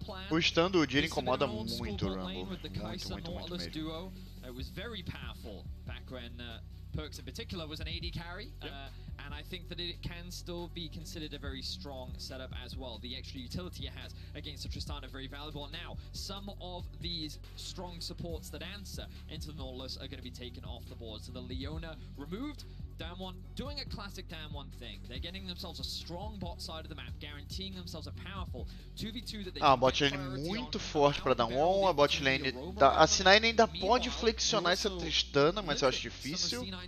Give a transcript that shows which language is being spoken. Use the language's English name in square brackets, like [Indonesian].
[Portuguese] O stun do Udyr incomoda muito o Rumble. Muito mesmo. [English] It was very powerful back when Perkz in particular was an AD carry, and I think that it can still be considered a very strong setup as well. The extra utility it has against the Tristana very valuable. And now, some of these strong supports that answer into the Nautilus are going to be taken off the board. So the Leona removed. Damwon doing a classic Damwon thing. They're getting themselves a strong bot side of the map, guaranteeing themselves a powerful 2v2 that they [Portuguese] a bot lane muito forte para Damwon, a bot lane a C9 ainda pode flexionar essa Tristana, mas eu acho difícil.